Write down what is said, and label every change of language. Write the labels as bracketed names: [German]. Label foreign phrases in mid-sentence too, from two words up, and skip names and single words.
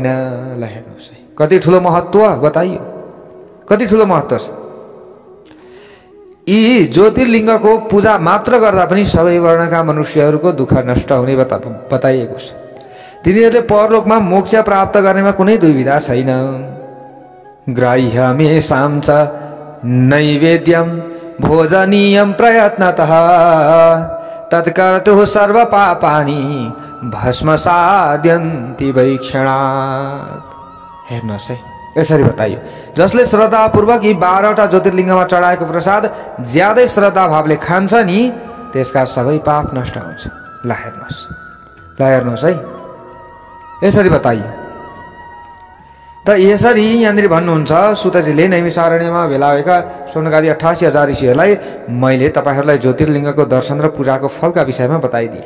[Nepali] ल हेर्नुहोस् है, कति ठुलो महत्त्व बताइयो, कति ठुलो महत्त्व छ। यी ज्योतिर्लिङ्गको पूजा मात्र गर्दा पनि सबै वर्णका मनुष्यहरूको दुःख नष्ट हुने बताइएको छ। तिनीहरूले परलोकमा मोक्ष प्राप्त गर्नेमा कुनै दुविधा छैन। [Sanskrit] ग्राह्यमेषां च नैवेद्यं भोजनीयं प्रयत्नतः तत्कर्तुः सर्वपापानि भस्मसाद्यन्ति वै क्षणात्। [Nepali] हेर्नुहोस् है, यसरी बताइयो। जसले श्रद्धापूर्वक यी 12वटा ज्योतिर्लिङ्गमा चढाएको प्रसाद ज्यादै श्रद्धा भावले खान्छ नि, त्यसका सबै पाप नष्ट हुन्छ। ल हेर्नुहोस् है, यसरी बताइयो। त यसरी यहाँनिर भन्नुहुन्छ सुतजीले नैमिषारण्यमा भेला भएका सोनगादी 88,000 ऋषिहरूलाई मैले तपाईँहरूलाई ज्योतिर्लिङ्गको दर्शन र पूजाको फलका विषयमा बताइदिएँ।